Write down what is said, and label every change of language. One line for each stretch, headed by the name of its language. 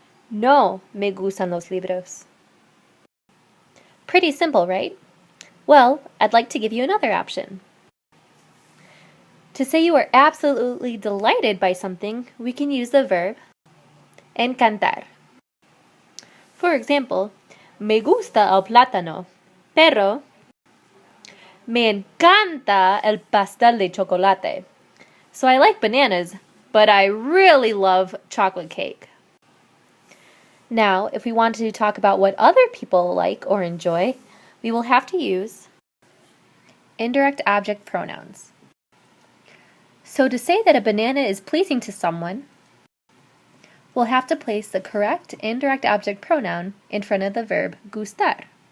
Spanish: No me gustan los libros.
English: Pretty simple, right? Well, I'd like to give you another option. To say you are absolutely delighted by something, we can use the verb encantar. For example,
Spanish: me gusta el plátano, pero me encanta el pastel de chocolate.
English: So I like bananas, but I really love chocolate cake. Now, if we want to talk about what other people like or enjoy, we will have to use indirect object pronouns. So to say that a banana is pleasing to someone, we'll have to place the correct indirect object pronoun in front of the verb gustar.